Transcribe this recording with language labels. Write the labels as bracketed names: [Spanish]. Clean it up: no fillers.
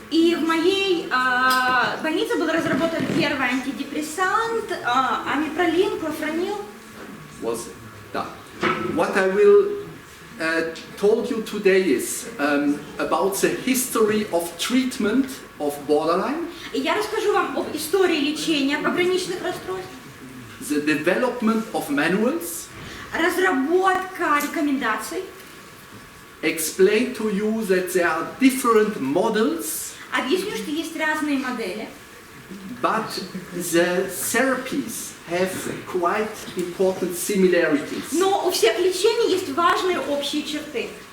[Russian] И в моей больнице был разработан первый антидепрессант, амипролин, клофранил. [English] Was done. What I will told you today is about the history of treatment of borderline. [Russian] И я расскажу вам об истории лечения пограничных расстройств, [English] The development of manuals, [Russian] разработка рекомендаций, [English] explain to you that there are different models, [Russian] объясню, что есть разные модели, [English] but the therapies have quite important similarities. [Russian] но у всех лечений есть важные общие черты.